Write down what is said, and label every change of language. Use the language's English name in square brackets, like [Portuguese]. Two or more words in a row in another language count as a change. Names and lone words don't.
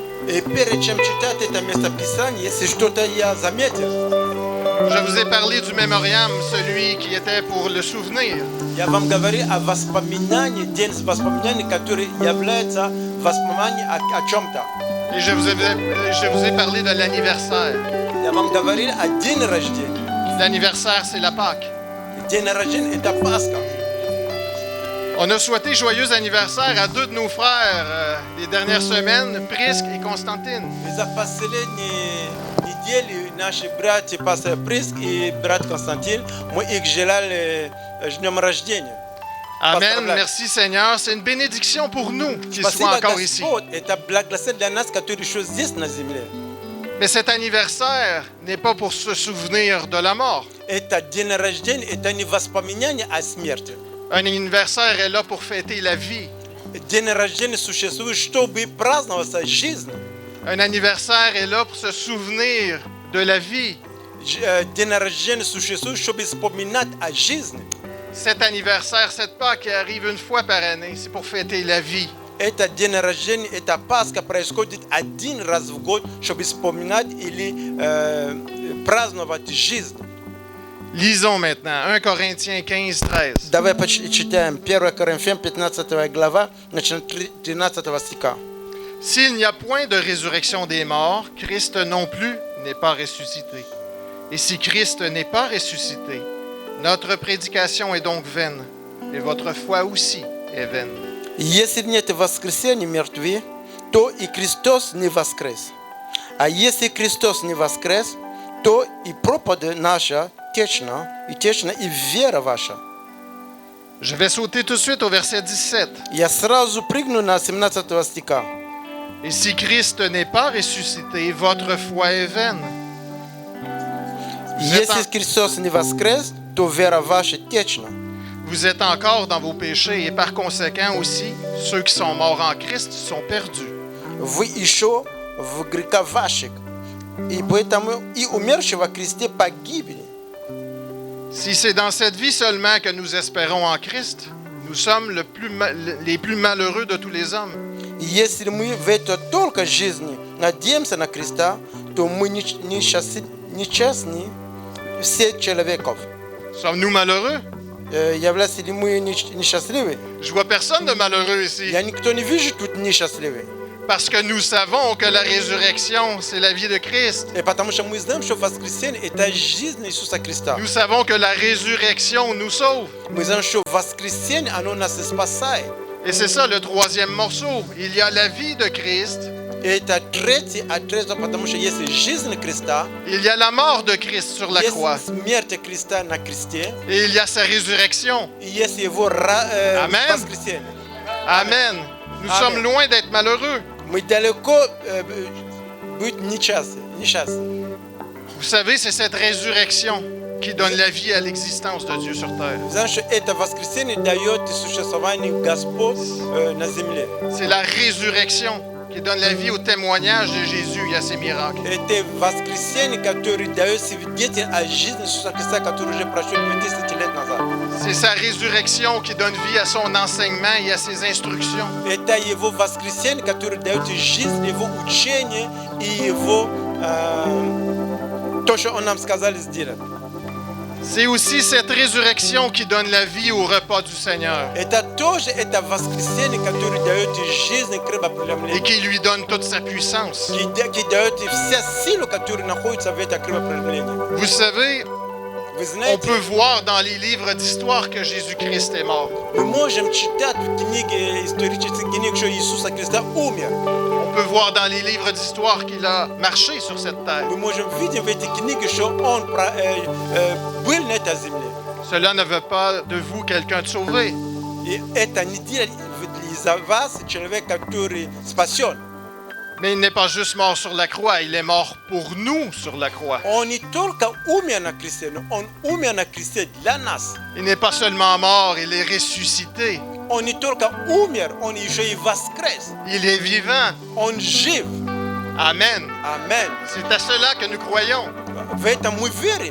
[Russian] И перед чем читать это местописание, если что-то я заметил, [French] Je vous ai parlé du mémoriam, celui qui était pour le souvenir. [Russian] я вам говорю о воспоминании, день воспоминаний, который является воспоминанием о чем-то. [French] Et je vous ai parlé de l'anniversaire. [Russian] Я вам говорил о день рождения. [French] L'anniversaire, c'est la Pâque. [Russian] День рождения это Пасха. [French] On a souhaité joyeux anniversaire à deux de nos frères les dernières semaines, Prisque et Constantine. [Russian] И за последние недели наши братья, пастор Приск и брат Константин, мы их желали с днем рождения. [French] Amen. Merci Seigneur. C'est une bénédiction pour nous qu'ils soient encore ici. [Russian] Это благословение для нас, которые еще здесь на земле. [French] Mais cet anniversaire n'est pas pour se souvenir de la mort. [Russian] Это день рождения, это не воспоминание о смерти. [French] Un anniversaire est là pour fêter la vie. [Russian] День рождения существует, чтобы праздноваться жизнь. [French] Un anniversaire est là pour se souvenir de la vie. dina rajeni su Jesus [Russian] чтобы вспоминать о жизни. [French] Cet anniversaire, cette Pâque qui arrive une fois par année, c'est pour fêter la vie. [Russian] Это день рождения, это Пасха происходит один раз в год, чтобы вспоминать или праздновать жизнь. [French] Lisons maintenant 1 Corinthiens 15-13. [Russian] Давай почитаем 1 Коринфянам 15 глава, начиная 13 стиха. [French] S'il n'y a point de résurrection des morts, Christ non plus n'est pas ressuscité. Et si Christ n'est pas ressuscité, notre prédication est donc vaine, et votre foi aussi est vaine. [Russian] Если нет воскресения мертвых, то и Христос не воскрес. А если Христос не воскрес, то и проповедь наша течна, и вера ваша. [French] Je vais sauter tout de suite au verset 17. [Russian] Я сразу прыгну на 17 стиха. [French] Et si Christ n'est pas ressuscité, votre foi est vaine. [Russian] Если Христос не воскрес, то вера ваша течна. [French] Vous êtes encore dans vos péchés et par conséquent aussi, ceux qui sont morts en Christ sont perdus. [Russian] Вы еще в грехах ваших, и поэтому и умершие во Христе погибли. [French] Si c'est dans cette vie seulement que nous espérons en Christ, nous sommes les plus malheureux de tous les hommes. [Russian] Если мы в этой только жизни надеемся на Христа, то мы несчастны всех человеков. [French] Sommes-nous malheureux? [Russian] Являемся ли мы несчастливы? [French] Je vois personne de malheureux ici. [Russian] Я никто не вижу тут несчастливый. [French] Parce que nous savons que la résurrection, c'est la vie de Christ. [Russian] И потому что мы знаем, что воскресение это жизнь Иисуса Христа. [French] Nous savons que la résurrection nous sauve. [Russian] Мы знаем, что воскресение оно нас спасает. [French] Et c'est ça le troisième morceau. Il y a la vie de Christ. [Russian] Это третий отрезок, потому что есть жизнь Христа. [French] Il y a la mort de Christ sur la croix. [Russian] Есть смерть Христа на кресте. [French] Et il y a sa résurrection. [Russian] И есть его Amen. воскресение. [French] Amen. Nous Amen. sommes loin d'être malheureux. [Russian] Мы далеко быть несчастны. [French] Vous savez, c'est cette résurrection qui donne la vie à l'existence de Dieu sur terre. [Russian] Знаешь, что это воскресение дает существование Господь на земле. [French] C'est la résurrection qui donne la vie au témoignage de Jésus et à ses miracles. [Russian] Это воскресение, которое дает свидетель о жизни Иисуса Христа, который уже прошел 2000 лет назад. [French] C'est sa résurrection qui donne vie à son enseignement et à ses instructions. [Russian] Это его воскресение, которое дает жизнь, его учение и его то, что он нам сказал сделать. [French] C'est aussi cette résurrection qui donne la vie au repas du Seigneur [Russian] Это тоже это воскресение, которое дает жизнь [French] et [Russian] крепопреломление. [French] qui lui donne toute sa puissance. [Russian] Qui дает все силы, которые находятся в этом крепопреломлении. [French] Vous savez, [Russian] Вы [French] on [Russian] знаете, [French] peut voir dans les livres d'histoire que Jésus-Christ est mort. [Russian] мы можем читать в книге исторических книг, что Иисуса Христа умер. [French] On peut voir dans les livres d'histoire qu'il a marché sur cette terre. [Russian] Мы можем видеть в этих книгах, что он был на этой земле. [French] Cela ne veut pas de vous quelqu'un de sauvé. [Russian] И это не делает из-за вас человек, который спасен. [French] Mais il n'est pas juste mort sur la croix, il est mort pour nous sur la croix. [Russian] Он не только умер на кресте, но он умер на кресте для нас. [French] Il n'est pas seulement mort, il est ressuscité. [Russian] Он не только умер, он еще и воскрес. [French] Il est vivant. [Russian] Он жив. [French] Amen. [Russian] Amen. [French] C'est à cela que nous croyons. [Russian] В этом мы верим.